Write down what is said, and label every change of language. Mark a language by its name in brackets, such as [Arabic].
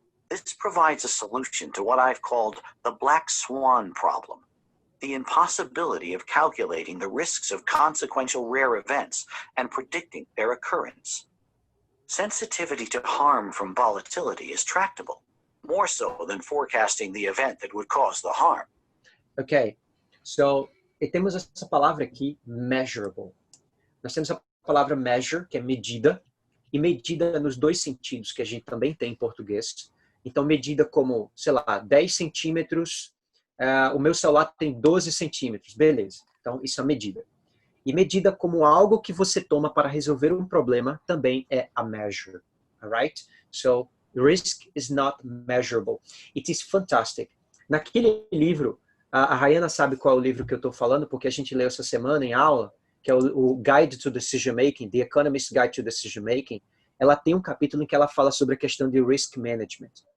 [English] This provides a solution to what I've called the black swan problem, the impossibility of calculating the risks of consequential rare events and predicting their occurrence. Sensitivity to harm from volatility is tractable, more so than forecasting the event that would cause the harm. [Portuguese] Okay, so temos essa palavra aqui, measurable. Nós temos a palavra measure, que é medida, e medida nos dois sentidos, que a gente também tem em português. Então, medida como, sei lá, 10 centímetros, o meu celular tem 12 centímetros, beleza. Então, isso é medida. E medida como algo que você toma para resolver um problema também é a measure, alright? [English] So, risk is not measurable. It is fantastic. [Portuguese] Naquele livro, a Rayana sabe qual é o livro que eu estou falando, porque a gente leu essa semana em aula, que é o Guide to Decision Making, The Economist's Guide to Decision Making. Ela tem um capítulo em que ela fala sobre a questão de risk management.